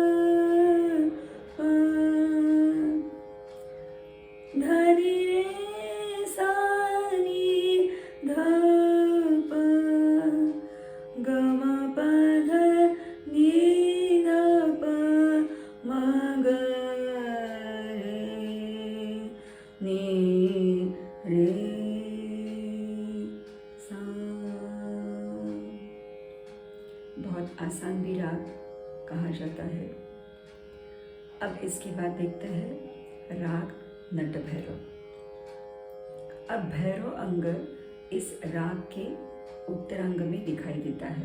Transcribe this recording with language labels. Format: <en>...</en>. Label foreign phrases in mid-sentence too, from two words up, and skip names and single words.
<hi>प ध नि रे सा नि ध प ग म प ध नि ध प म ग रे नि रे सा। बहुत आसान भी राग कहा जाता है। अब इसके बाद देखते हैं राग नट भैरव। अब भैरव अंग इस राग के उत्तरांग में दिखाई देता है।</hi>